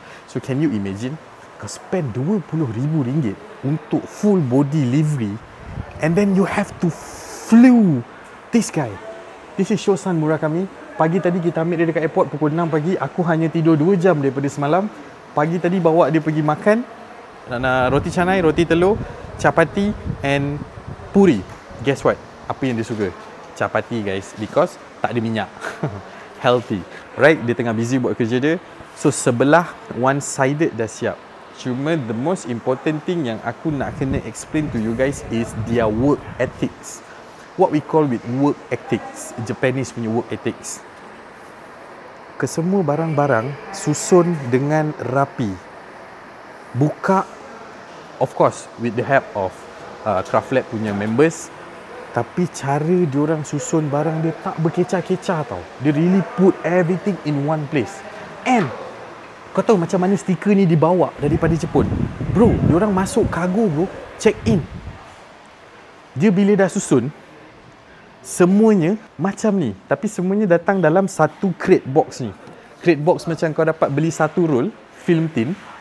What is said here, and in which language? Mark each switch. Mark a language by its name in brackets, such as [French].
[English] So can you imagine kau spend RM20,000 untuk full body livery and then you have to flew this guy. This is Shosan Murakami. [Malay] Pagi tadi kita ambil dia dekat airport pukul 6 pagi. Aku hanya tidur 2 jam daripada semalam. Pagi tadi bawa dia pergi makan roti canai, roti telur, chapati and puri. [English] Guess what? [Malay] Apa yang dia suka? [English] Chapati guys, because [Malay] tak ada minyak. [English] Healthy. Right? [Malay] Dia tengah busy buat kerja dia. So sebelah one-sided dah siap. [English] Cuma the most important thing [Malay] yang aku nak kena [English] explain to you guys is their work ethics. What we call with work ethics. Japanese punya work ethics. [Malay] Kesemua barang-barang susun dengan rapi. [English] Buka, of course, with the help of Craft Lab punya members. [Malay] Tapi cara diorang susun barang dia tak berkecah-kecah tau. [English] Dia really put everything in one place. [Malay] And kau tahu macam mana stiker ni dibawa daripada Jepun? Bro, diorang masuk kargo bro, check in. Dia bila dah susun, semuanya macam ni. Tapi semuanya datang dalam satu crate box ni. Crate box macam kau dapat beli satu roll film tin.